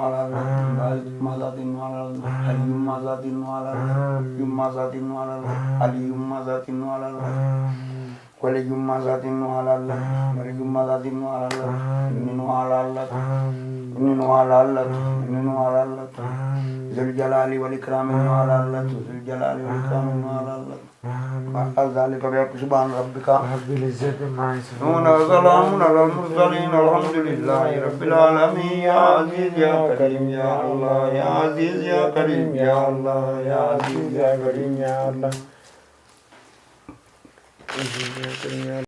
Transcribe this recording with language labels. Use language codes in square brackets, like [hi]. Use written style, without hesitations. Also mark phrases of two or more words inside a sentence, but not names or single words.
[om] halaalatu baasitummaa isaatiin nu halaalatu hayyummaa isaatiin nu halaalatu hiyyummaa isaatiin nu halaalatu aliyyummaa isaatiin nu halaalatu waliyummaa isaatiin nu halaalatu waliyummaa isaatiin nu halaalatu inni nu halaalatu inni nu halaalatu inni nu halaalatu [ar] ذو الجلال والإكرام [om] nu halaalatu [ar] ذو الجلال والإكرام [om] nu halaalatu [ar] ذلك بحق سبحان ربك رب العزة ما يصفون وسلام على المرسلين الحمد لله رب العالمين يا عزيز يا كريم يا الله يا عزيز يا كريم يا الله يا عزيز يا كريم يا الله